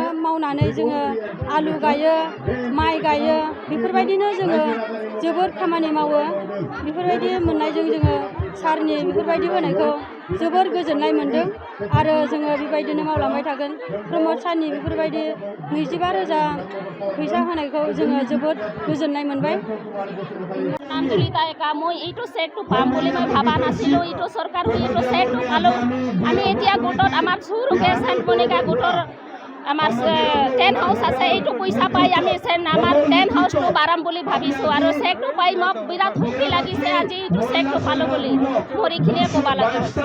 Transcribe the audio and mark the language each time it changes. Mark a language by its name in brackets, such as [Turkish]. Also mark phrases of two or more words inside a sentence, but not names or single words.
[Bodo] मावनानै जोङो आलु गायो माइ गायो बेफोरबायदिनो जोङो जोबोद खामानि मावो बेफोरबायदि मोननायजों जोङो सारनि बेफोरबायदि होनायखौ जोबोर गोजोननाय मोन्दों आरो जोङो बेबायदिनो मावलांबाय थागोन प्रमद सारनि बेफोरबायदि 25,000 फैसा होनायखौ जोङो जोबोद गोजोननाय मोनबाय [Assamese] নামজুলিতা একা মই এইটো চেকটো পাম বুলি মই ভাবা নাছিলোঁ এইটো চৰকাৰ এইটো চেকটো পালোঁ আমি এতিয়া গোটত আমাৰ চুৰুকে চেণ্ট মনিকা গোটৰ আমাৰ 10 হাউচ আছে এইটো পইচা পাই আমি আমাৰ 10 হাউচটো বাঢ়াম বুলি ভাবিছোঁ আৰু চেকটো পাই মোক বিৰাট সুখী লাগিছে আজি এইটো চেকটো পালোঁ বুলি মোৰ এইখিনিয়ে ক'ব লাগে